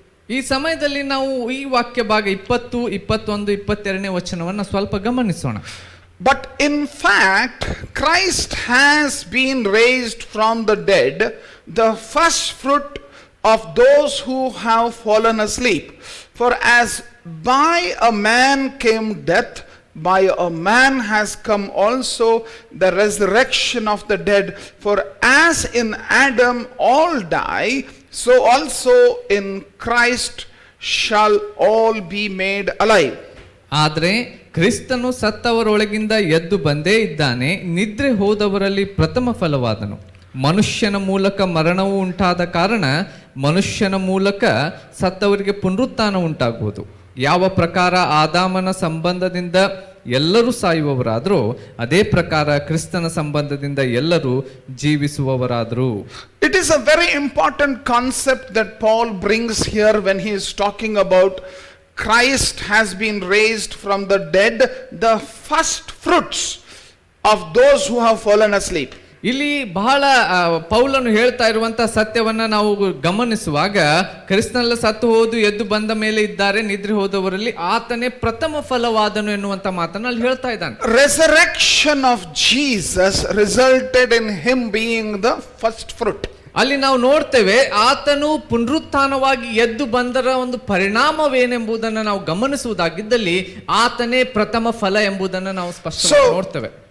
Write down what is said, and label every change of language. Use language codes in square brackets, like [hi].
[kn] ಈ ಸಮಯದಲ್ಲಿ ನಾವು ಈ ವಾಕ್ಯ ಭಾಗ 20, 21, 22ನೇ ವಚನವನ್ನು ಸ್ವಲ್ಪ ಗಮನಿಸೋಣ. [en] But in fact Christ has been raised from the dead, the first fruit of those who have fallen asleep. For as by a man came death, by a man has come also the resurrection of the dead. For as in Adam all die, so also in Christ shall all be made alive. [kn] ಆದರೆ ಕ್ರಿಸ್ತನು ಸತ್ತವರೊಳಗಿಂದ ಎದ್ದು ಬಂದೇ ಇದ್ದಾನೆ, ನಿದ್ರೆ ಹೋದವರಲ್ಲಿ ಪ್ರಥಮ ಫಲವಾದನು. ಮನುಷ್ಯನ ಮೂಲಕ ಮರಣವು ಉಂಟಾದ ಕಾರಣ ಮನುಷ್ಯನ ಮೂಲಕ ಸತ್ತವರಿಗೆ ಪುನರುತ್ಥಾನ ಉಂಟಾಗುವುದು. ಯಾವ ಪ್ರಕಾರ ಆದಾಮನ ಸಂಬಂಧದಿಂದ ಎಲ್ಲರೂ ಸಾಯುವವರಾದರೂ ಅದೇ ಪ್ರಕಾರ ಕ್ರಿಸ್ತನ ಸಂಬಂಧದಿಂದ ಎಲ್ಲರೂ ಜೀವಿಸುವವರಾದರು. [en] It is a very important concept that Paul brings here when he is talking about Christ has been raised from the dead, the first fruits of those who have fallen asleep. [kn] ಇಲ್ಲಿ ಬಹಳ ಪೌಲನು ಹೇಳ್ತಾ ಇರುವಂತಹ ಸತ್ಯವನ್ನ ನಾವು ಗಮನಿಸುವಾಗ, ಕ್ರಿಸ್ತನೆಲ್ಲ ಸತ್ತು ಹೋದು ಎದ್ದು ಬಂದ ಮೇಲೆ ಇದ್ದಾರೆ, ನಿದ್ರೆ ಹೋದವರಲ್ಲಿ ಆತನೇ ಪ್ರಥಮ ಫಲವಾದನು ಎನ್ನುವಂತ ಮಾತನ್ನು ಅಲ್ಲಿ ಹೇಳ್ತಾ ಇದ್ದಾನೆ. [en] Resurrection of Jesus resulted in him being the first fruit. [kn] ಅಲ್ಲಿ ನಾವು ನೋಡ್ತೇವೆ ಆತನು ಪುನರುತ್ಥಾನವಾಗಿ ಎದ್ದು ಬಂದರ ಒಂದು ಪರಿಣಾಮವೇನೆಂಬುದನ್ನು ನಾವು ಗಮನಿಸುವುದಾಗಿದ್ದಲ್ಲಿ ಆತನೇ ಪ್ರಥಮ ಫಲ ಎಂಬುದನ್ನು ನಾವು ಸ್ಪಷ್ಟವಾಗಿ ನೋಡ್ತೇವೆ.